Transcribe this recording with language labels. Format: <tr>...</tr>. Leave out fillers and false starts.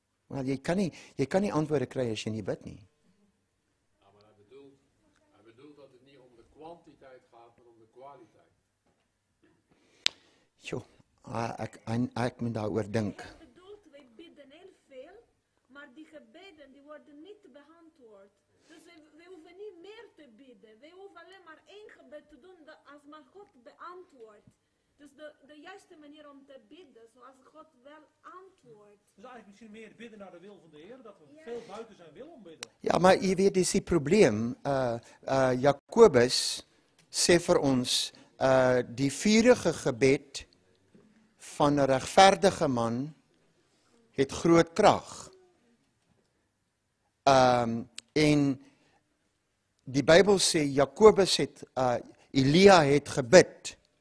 <af>Wel, jy kan nie antwoorde kry as jy nie bid nie.</af> <nl>Ja, maar hij bedoelt dat het niet om de kwantiteit gaat, maar om de kwaliteit.</nl> <af>Jo, ek moet daaroor dink.</af> <nl>Wij bidden heel veel, maar die gebeden die worden niet beantwoord. beantwoord. Dus we hoeven niet meer te bidden. We hoeven alleen maar één gebed te doen als maar God beantwoordt. Dus de juiste manier om te bidden, zoals God wel antwoordt. Dus eigenlijk misschien meer bidden naar de wil van de Heer, dat we veel buiten zijn wil om bidden.</nl> <af>Ja, maar jy weet, dis die probleem. Jakobus sê vir ons, die vurige gebed van 'n regverdige man het groot krag. En die Bybel sê Jakobus het Elia het gebid.</af>